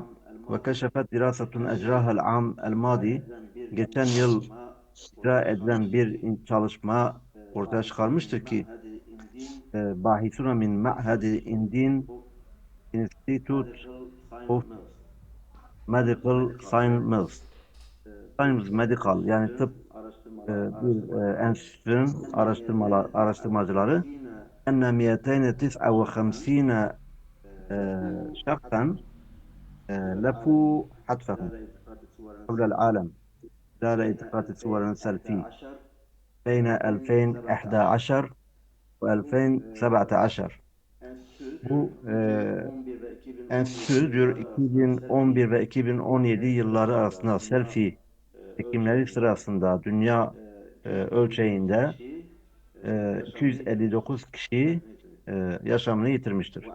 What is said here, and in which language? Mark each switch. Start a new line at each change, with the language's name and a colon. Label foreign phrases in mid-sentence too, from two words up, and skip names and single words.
Arabic: وكشفت دراسة أجريت العام الماضي
Turkish: geçen yıl icra edilen bir çalışma ortaya çıkarmıştır ki
Arabic: باحثون من معهد الهند
Turkish: Institute of Medical Sciences Medical yani tıp bir enstitünün araştırmacıları enne 259
Arabic: şahsen لفوا حتفهم حول العالم خلال التقاط صور سيلفي بين 2011 ve 2017.
Turkish: Bu enstitü diyor 2011 ve 2017 yılları arasında selfie çekimleri sırasında dünya ölçeğinde 259 kişi yaşamını yitirmiştir.